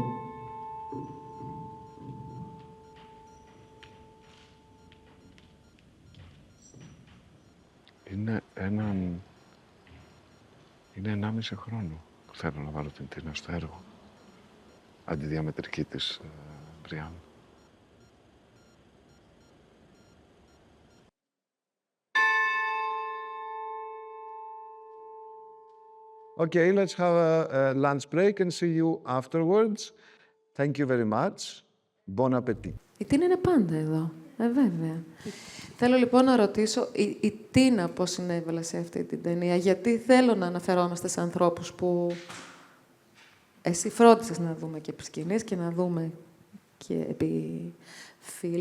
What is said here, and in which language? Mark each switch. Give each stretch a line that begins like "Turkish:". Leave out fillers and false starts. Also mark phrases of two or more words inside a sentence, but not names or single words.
Greek: Είναι 1,5 χρόνο που θέλω να βάλω την Τίνα στο έργο. Αντιδιαμετρική της Μπριάν.
English: Okay, let's have a lunch break and see you afterwards. Thank you very much.
French: Bon appétit.
Greek: Η Τίνα είναι πάντα εδώ. Βέβαια. Θέλω λοιπόν να ρωτήσω η Τίνα πώς συνέβαλε σε αυτή την ταινία. Γιατί θέλω να αναφερόμαστε σε ανθρώπους που εσύ φρόντισες να δούμε και επί σκηνής και να δούμε και επί φιλμ.